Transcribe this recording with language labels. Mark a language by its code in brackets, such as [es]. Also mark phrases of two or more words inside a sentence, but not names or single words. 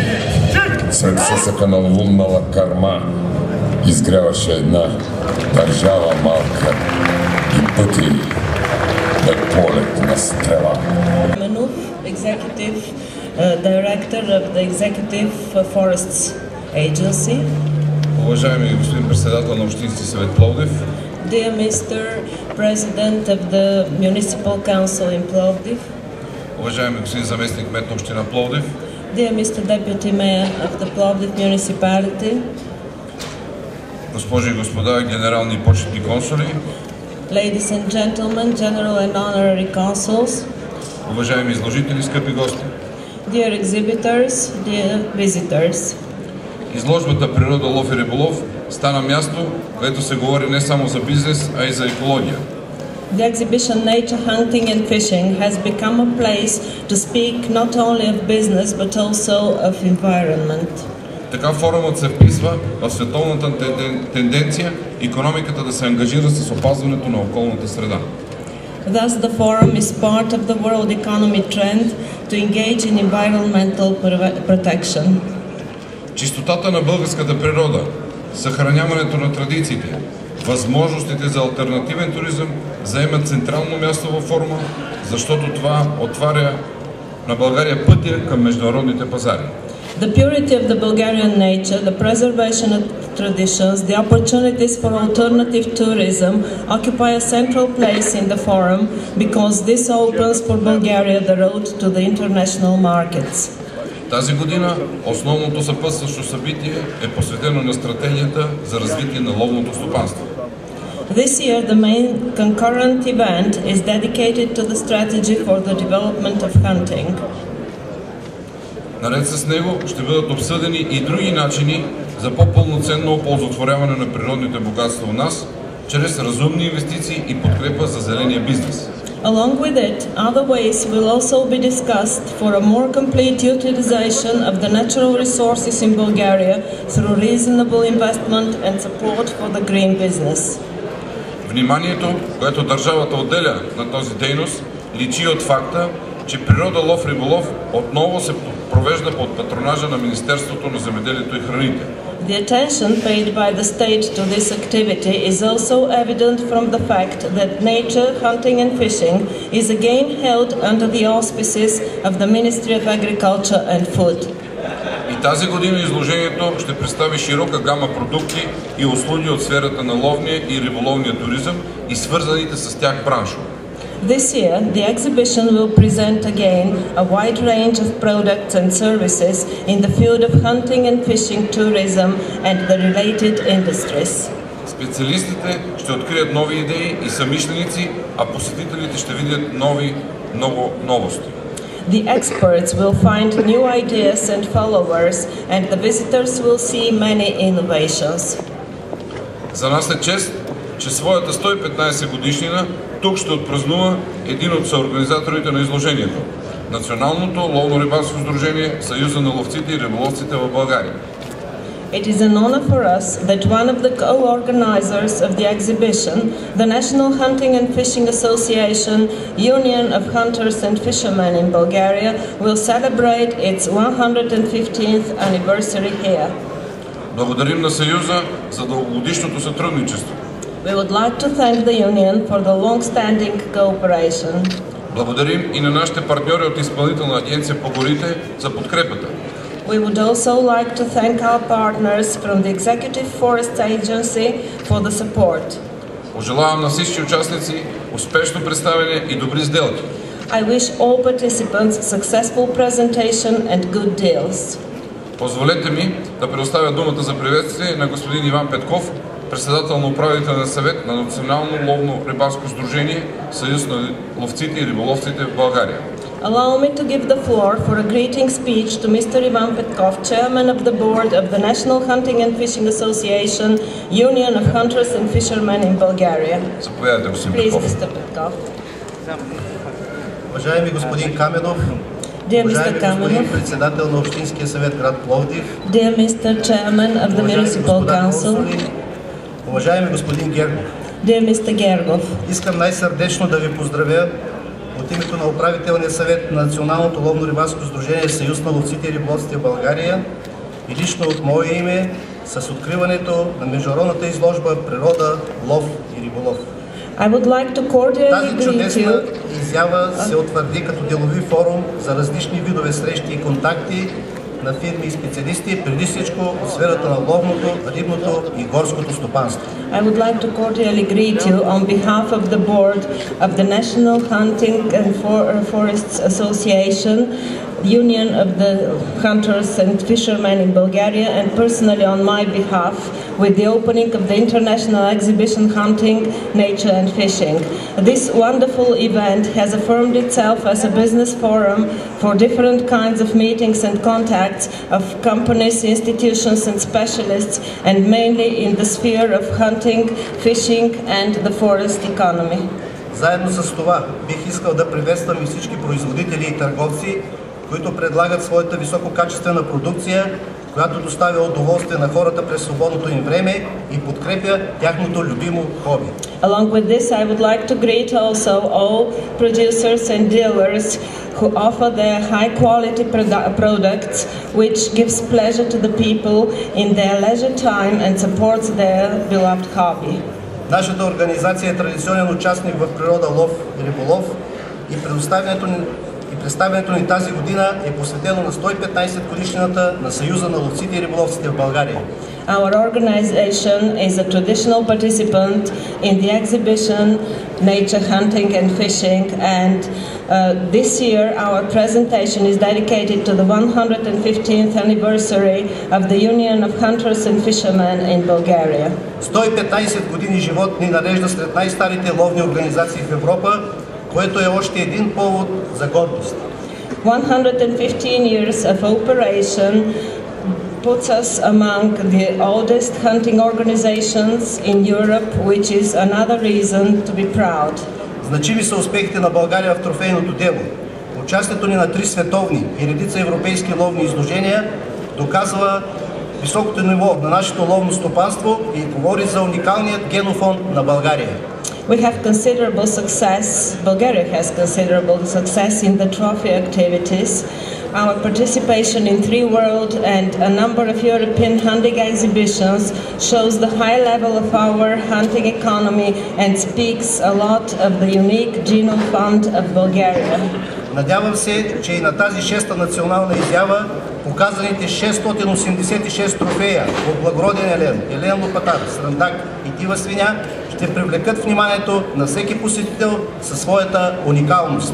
[bg] Сред съсъка на луннала кърма изгряваше една държава малка и пъти на полет на стрела. [en] Executive Director of the Executive Forests Agency. [bg] Уважаеми господин председател на Общински съвет Пловдив. [en] Dear Mr. President of the Municipal Council in Пловдив. [bg] Уважаеми господин заместник кмет на община Пловдив. [en] Dear Mr. Deputy Mayor of the Plovdiv Municipality. [bg] Госпожи и господа генерални и почетни консули. [en] Ladies and gentlemen, general and honorary consuls. [bg] Уважаеми изложители, скъпи гости. [en] Dear exhibitors, dear visitors. [bg] Изложбата Природа, лов и риболов стана място, където се говори не само за бизнес, а и за екология. [en] The exhibition Nature Hunting and Fishing has become a place to speak not only of business but also of environment. [bg] Така форумът се вписва в световната тенденция икономиката да се ангажира с опазването на околната среда. [en] Thus, the forum is part of the world economy trend to engage in environmental protection. [bg] Чистотата на българската природа, съхраняването на традициите, възможностите за алтернативен туризъм заемат централно място във форума, защото това отваря на България пътя към международните пазари. [en] The purity of the Bulgarian nature, the preservation of traditions, the opportunities for alternative tourism occupy a central place in the forum because this opens for Bulgaria the road to the international markets. [bg] Тази година основното съпътстващо събитие е посветено на стратегията за развитие на ловното стопанство. [en] This year, the main concurrent event is dedicated to the strategy for the development of hunting. [bg] Наред с него ще бъдат обсъдени и други начини за по-пълноценно оползотворяване на природните богатства у нас, чрез разумни инвестиции и подкрепа за зеления бизнес. [en] Along with it, other ways will also be discussed for a more complete utilization of the natural resources in Bulgaria through reasonable investment and support for the green business. [bg] Вниманието, което държавата отделя на този дейност, личи от факта, че Природа, лов, риболов отново се провежда под патронажа на Министерството на земеделието и храните. [en] The attention paid by the state to this activity is also evident from the fact that nature, hunting and fishing is again held under the auspices of the Ministry of Agriculture and Food. [bg] И тази година изложението ще представи широка гама продукти и услуги от сферата на ловния и риболовния туризъм и свързаните с тях браншове. [en] This year, the exhibition will present again a wide range of products and services in the field of hunting and fishing tourism and the related industries. [bg] Специалистите ще открият нови идеи и съмишленици, а посетителите ще видят много новости. [en] The experts will find new ideas and followers, and the visitors will see many innovations. [bg] За нас е чест, че своята 115 годишнина тук ще отпразнува един от съорганизаторите на изложението – Националното ловно-рибарско сдружение Съюза на ловците и риболовците в България. [en] It is an honor for us that one of the co-organizers of the exhibition, the National Hunting and Fishing Association, Union of Hunters and Fishermen in Bulgaria, will celebrate its 115th anniversary here. [bg] Благодарим на Съюза за дългогодишното сътрудничество. [en] We would like to thank the Union for the long-standing cooperation. [bg] Благодарим и на нашите партньори от Изпълнителна агенция по горите за подкрепата. [en] We would also like to thank our partners from the Executive Forest Agency for the support. [bg] Пожелавам на всички участници успешно представяне и добри сделки. [en] I wish all participants successful presentation and good deals. [bg] Позволете ми да предоставя думата за приветствие на господин Иван Петков, председател на управителния съвет на Национално ловно-рибарско сдружение Съюз на ловците и риболовците в България. [en] Allow me to give the floor for a greeting speech to Mr. Ivan Petkov, Chairman of the Board of the National Hunting and Fishing Association, Union of Hunters and Fishermen in Bulgaria. [bg] Заповядайте, господин [en] Please, [bg] Петков. [en] Mr. Petkov. [bg] Уважаеми господин Каменов, [en] Dear Mr. [bg] уважаеми господин [en] Kamenov, [bg] председател на Общинския съвет град Пловдив, [en] dear Mr. Chairman of the [bg] уважаеми [en] Municipal [bg] господа [en] Council, [bg] консули, уважаеми господин Гергов, [en] dear Mr. Gergov, [bg] искам най-сърдечно да ви поздравя от името на управителния съвет на Националното ловно-рибарско сдружение Съюз на ловците и риболовците в България и лично от мое име с откриването на международната изложба Природа, лов и риболов. [en] I would like to cordially [bg] Тази [en] greet [bg] чудесна [en] you. [bg] изява се утвърди като делови форум за различни видове срещи и контакти на фирми и специалисти, преди всичко в сферата на ловното, рибното и горското стопанство. [en] I would like to cordially greet you on behalf of the board of the National Hunting and Forests Association, Union of the Hunters and Fishermen in Bulgaria, and personally on my behalf with the opening of the International Exhibition Hunting, Nature and Fishing. This wonderful event has affirmed itself as a business forum for different kinds of meetings and contacts of companies, institutions and specialists, and mainly in the sphere of hunting, fishing and the forest economy. [bg] Заедно с това бих искал да приветствам и всички производители и търговци, които предлагат своята висококачествена продукция, която доставя удоволствие на хората през свободното им време и подкрепя тяхното любимо хоби. [en] Along with this, I would like to greet also all producers and dealers who offer their high-quality products, which gives pleasure to the people in their leisure time and supports their beloved hobby. [bg] Нашата организация е традиционен участник в Природа, лов и риболов и представянето ни тази година е посветено на 115 годишнината на Съюза на ловците и риболовците в България. [en] Our organization is a traditional participant in the exhibition Nature, Hunting and Fishing, and this year our presentation is dedicated to the 115th anniversary of the Union of Hunters and Fishermen in Bulgaria. [bg] 115 години живот ни нарежда сред най-старите ловни организации в Европа, което е още един повод за гордост. [en] 115 years of operation puts us among the oldest hunting organizations in Europe, which is another reason to be proud. [bg] Значими са успехите на България в трофейното дело. Участието ни на 3 световни и редица европейски ловни изложения доказва високото ниво на нашето ловно стопанство и говори за уникалният генофонд на България. [en] We have considerable success, Bulgaria has considerable success in the trophy activities. Our participation in 3 world and a number of European hunting exhibitions shows the high level of our hunting economy and speaks a lot of the unique genome fund of Bulgaria. [bg] Надявам се, че и на тази 6-та национална изява показаните 686 трофея от благороден елен, елен лопатар, срандак и дива свиня ще привлекат вниманието на всеки посетител със своята уникалност.